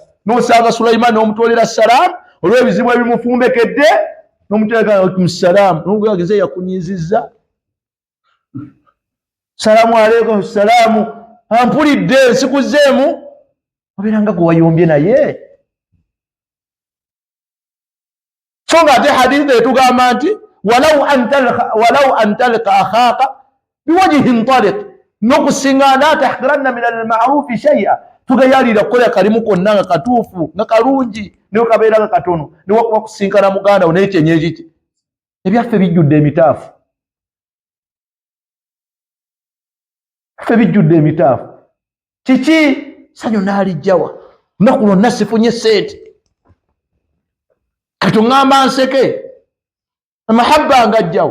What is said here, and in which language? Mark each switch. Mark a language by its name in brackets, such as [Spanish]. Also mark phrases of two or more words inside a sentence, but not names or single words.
[Ganda] N'osanga Sulaiman n'omutwalira salaamu olw'ebizibu ebimufumbekedde, n'omuteeka [Arabic] عليكم السلام, [Ganda] n'omugageze yakunyizizza. [Arabic] السلام عليكم السلام, [Ganda] ampulidde nsikuzeemu, obeera nga gwe wayombye naye. So nga ate hadithi etugamba nti [Arabic] ولو أن تلقى أخاك بوجه طلق, n'okusinga لا تحقرن من المعروف شيئا, [Ganda] tugayalira kukola kalimu konna nga katuufu nga kalungi ne kabeera nga katono, ne wakuba kusinkana muganda wo n'ekyenye ekiki. Ebyaffe bijjudde emitaafu, ffe bijjudde emitaafu. Kiki? Sanyu n'alijjawa, lunaku lwonna sifunye sente, katuŋŋamba nseke, amahabba ngajjawa.